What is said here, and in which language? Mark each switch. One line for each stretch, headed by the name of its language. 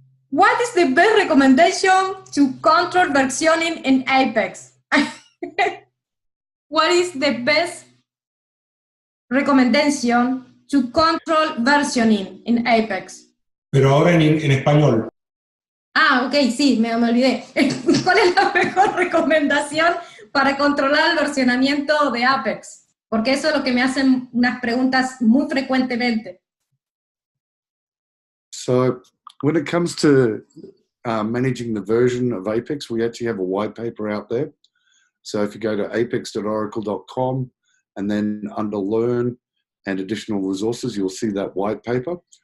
English: What is the best recommendation to control versioning in Apex? What is the best recommendation to control versioning in Apex?
Spanish: Pero ahora en español. Ah, ok, sí, me olvidé. ¿Cuál es la mejor recomendación para controlar el versionamiento de Apex? Porque eso es lo que me hacen unas preguntas muy frecuentemente.
English: So when it comes to managing the version of Apex, we actually have a white paper out there. So if you go to apex.oracle.com and then under Learn and Additional Resources, you'll see that white paper.